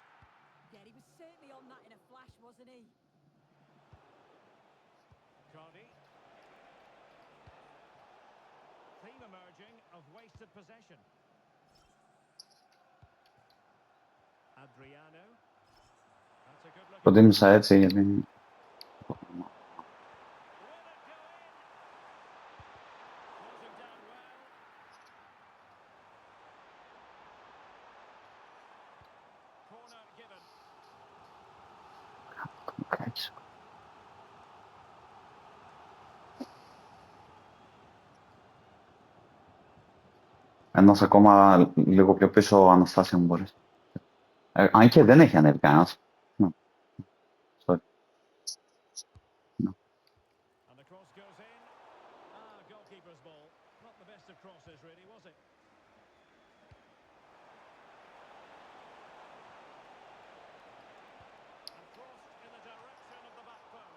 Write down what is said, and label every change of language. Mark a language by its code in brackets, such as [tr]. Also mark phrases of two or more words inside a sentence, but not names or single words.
[en] Yeah, he was certainly on that in a flash, wasn't he? Cardi. Theme emerging of wasted possession. Adriano. That's a good look. [el] Προτίμησα έτσι γιατί... [en] Will it go in? Closing down well. Corner given. [el] Κάτσε. Ένας ακόμα λίγο πιο πίσω, Αναστάσια μου μπορείς. Αν και δεν έχει ανέβει κανένας. [en] No. Sorry. No. And the cross goes in. Ah, goalkeeper's ball. Not the best of crosses, really, was it? And crossed in the direction of the back post.